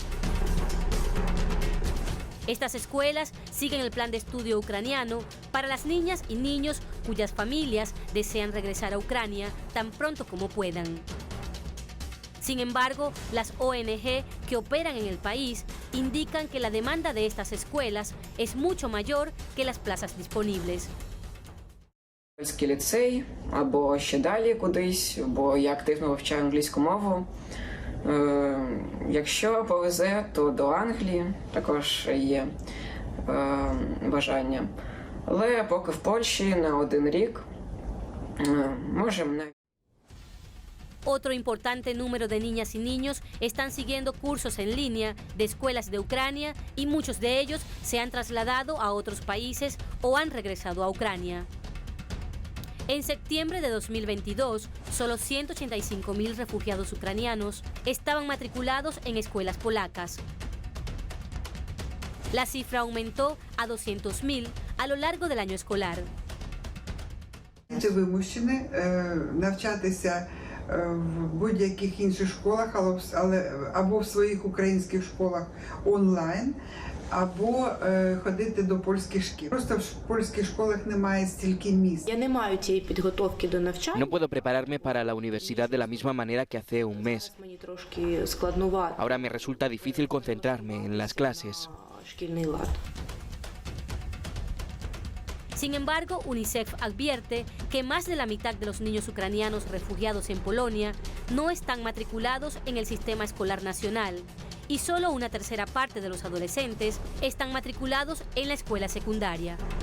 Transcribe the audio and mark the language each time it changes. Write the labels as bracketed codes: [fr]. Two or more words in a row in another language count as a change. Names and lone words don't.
[es] Estas escuelas siguen el plan de estudio ucraniano para las niñas y niños cuyas familias desean regresar a Ucrania tan pronto como puedan. Sin embargo, las ONG que operan en el país indican que la demanda de estas escuelas es mucho mayor que las plazas disponibles. [uk] Польський ліцей, або ще далі кудись, бо я активно вивчаю англійську мову. Якщо повезе, то до Англії також є бажання. Але поки в Польщі на 1 рік можемо навіть. [es] Otro importante número de niñas y niños están siguiendo cursos en línea de escuelas de Ucrania y muchos de ellos se han trasladado a otros países o han regresado a Ucrania. En septiembre de 2022, solo 185,000 refugiados ucranianos estaban matriculados en escuelas polacas. La cifra aumentó a 200,000 a lo largo del año escolar. [uk] Діти вимушені навчатися в будь-яких інших школах, або в своїх українських школах онлайн, або ходити до польських шкіл. Просто в польських школах немає стільки місць. Я не маю цієї підготовки до навчання. [es] No puedo prepararme para la universidad de la misma manera que hace un mes. [uk] Мені трошки складнувато. [es] Ahora me resulta difícil concentrarme en las clases. [uk] Шкільний лад. [es] Sin embargo, UNICEF advierte que más de la mitad de los niños ucranianos refugiados en Polonia no están matriculados en el sistema escolar nacional y solo una tercera parte de los adolescentes están matriculados en la escuela secundaria.